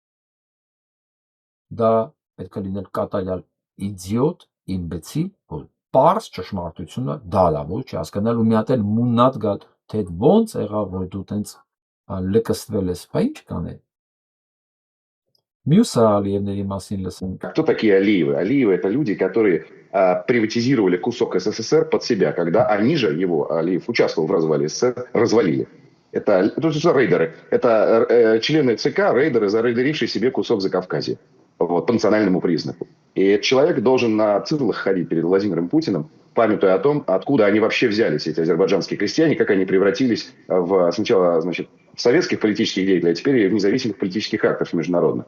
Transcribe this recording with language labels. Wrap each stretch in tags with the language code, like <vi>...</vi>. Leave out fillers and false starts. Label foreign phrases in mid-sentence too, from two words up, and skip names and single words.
<hy>Դա պետք է լինել կատարյալ իդիոտ, իմբեցիլ, որ պարզ ճշմարտությունը դալա, որ չհասկանալ ու մի հատ էլ մուննատ գալ, թե ոնց եղավ, որ դու տենց լկստվել ես, բա ինչ կանե։ Մյուսը Ալիևների մասին լսենք։</hy> <ru>Кто такие Алиевы? Алиевы — это люди, которые приватизировали кусок СССР под себя, когда они же, Алиев участвовал в развале СССР, развалили. Это рейдеры. Это члены ЦК, рейдеры, зарейдерившие себе кусок Закавказья. Вот, по национальному признаку. И человек должен на цирлах ходить перед Владимиром Путиным, памятуя о том, откуда они вообще взялись, эти азербайджанские крестьяне, как они превратились сначала, в советских политических деятелей, а теперь и в независимых политических акторов международных.</ru>